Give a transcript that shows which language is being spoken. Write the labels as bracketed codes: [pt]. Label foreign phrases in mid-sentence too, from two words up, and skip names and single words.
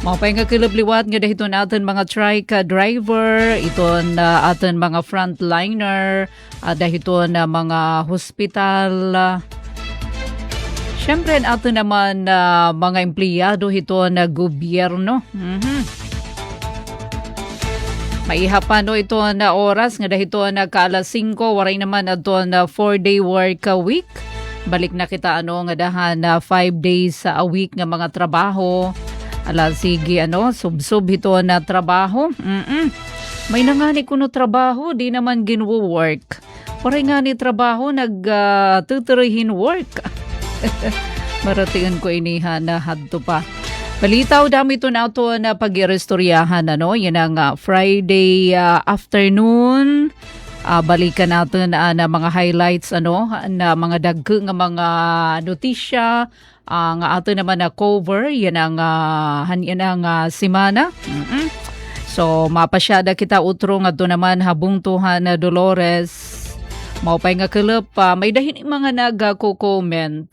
[war] Mapay nga kilabliwat nga dahiton aton mga [en] trike driver, [war] iton aton mga frontliner, dahiton mga hospital. Siyempre aton naman mga empleyado hiton na gobyerno. Maihapan no ito na oras nga dahito na kaalas 5, waray naman ato na 4-day [en] work a week. [war] Balik na kita nga dahan na 5 [en] days a week [war] nga mga trabaho. Ala sige subsob ito na trabaho. May nangani kuno trabaho, di naman ginwo-work. Paray nga ni trabaho nagtuturuhin work. Maratingan ko inihan na hadto pa. Balitaw dami ito na ito na pag-irestoryahan. Yan ang [en] Friday afternoon. [war] Balikan natin na mga highlights na mga dagko nga mga notisya. Nga ato naman na cover, yan ang simana. So, mapasyada kita utro nga doon naman habungtuhan na Dolores. Maupay nga kilap, may dahin mga nag-comment.